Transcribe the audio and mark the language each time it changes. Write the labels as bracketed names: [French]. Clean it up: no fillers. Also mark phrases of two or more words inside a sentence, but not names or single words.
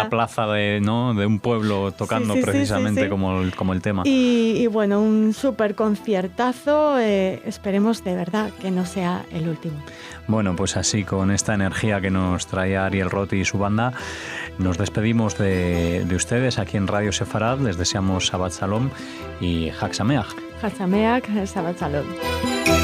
[Spanish] Una plaza de un pueblo tocando precisamente como el tema. Y un súper conciertazo. Esperemos de verdad que no sea el último. Bueno, pues así, con esta energía que nos traía Ariel Roth y su banda, nos despedimos de ustedes aquí en Radio Sefarad. Les deseamos [Hebrew] שבת שלום [Spanish] y [Hebrew] חג שמח. חג שמח, שבת שלום.